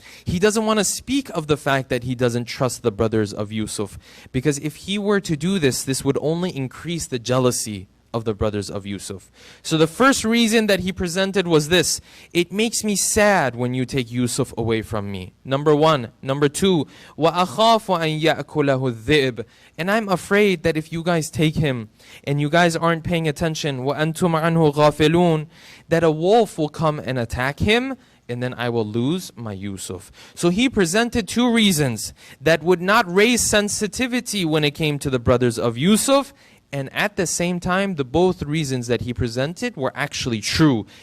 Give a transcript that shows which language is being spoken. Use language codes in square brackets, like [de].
[en] He doesn't want to speak of the fact that he doesn't trust the brothers of Yusuf, because if he were to do this, this would only increase the jealousy of the brothers of Yusuf. So the first reason that he presented was this: it makes me sad when you take Yusuf away from me. Number one. Number two, [ar] وَأَخَافُ أَن يَأْكُلَهُ الذِّئْبُ. [en] And I'm afraid that if you guys take him and you guys aren't paying attention, [ar] وَأَنْتُمْ عَنْهُ غَافِلُونَ, [en] that a wolf will come and attack him, and then I will lose my Yusuf. So he presented two reasons that would not raise sensitivity when it came to the brothers of Yusuf, and at the same time, the both reasons that he presented were actually true.